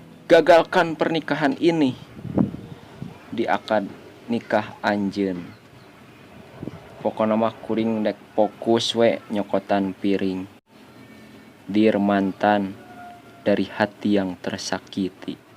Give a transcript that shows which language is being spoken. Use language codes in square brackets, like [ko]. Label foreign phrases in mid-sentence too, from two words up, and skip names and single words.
[id] "Gagalkan pernikahan ini." [su] Di akad nikah anjeun. Pokona mah kuring dek fokus we nyokotan piring. [id] Dear mantan, dari hati yang tersakiti.